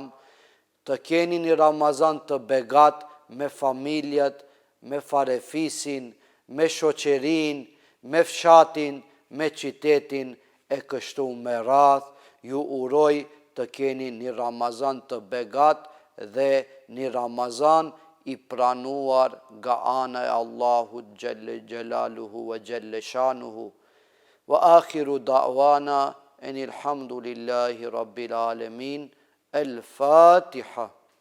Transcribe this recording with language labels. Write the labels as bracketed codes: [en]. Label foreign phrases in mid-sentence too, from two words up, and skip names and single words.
[sq] Të keni një Ramazan të begat me familjet, me farefisin, me shoqërinë, me fshatin, me qytetin e kështu me radh. Ju uroj të keni një Ramazan të begat dhe një Ramazan i pranuar nga ana e Allahut [ar] جل جلاله وجل شأنه. وآخر دعوانا أن الحمد لله رب العالمين. الفاتحة.